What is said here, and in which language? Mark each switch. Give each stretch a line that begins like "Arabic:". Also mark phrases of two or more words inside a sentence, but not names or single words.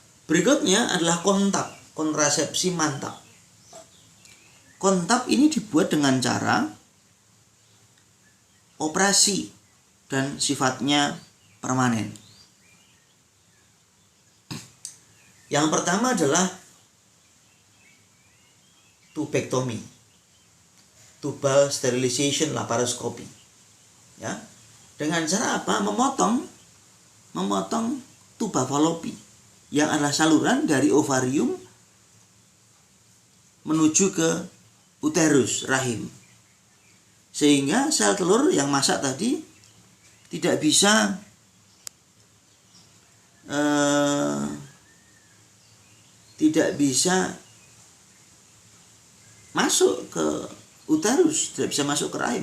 Indonesian: Berikutnya adalah kontab, kontrasepsi mantap. Kontab ini dibuat dengan cara operasi dan sifatnya permanen. Yang pertama adalah tubektomi,
English: tubal sterilization
Indonesian: laparoskopi. Ya, dengan cara apa? Memotong tuba falopi yang adalah saluran dari ovarium menuju ke uterus rahim, sehingga sel telur yang masak tadi tidak bisa masuk ke uterus, tidak bisa masuk ke rahim.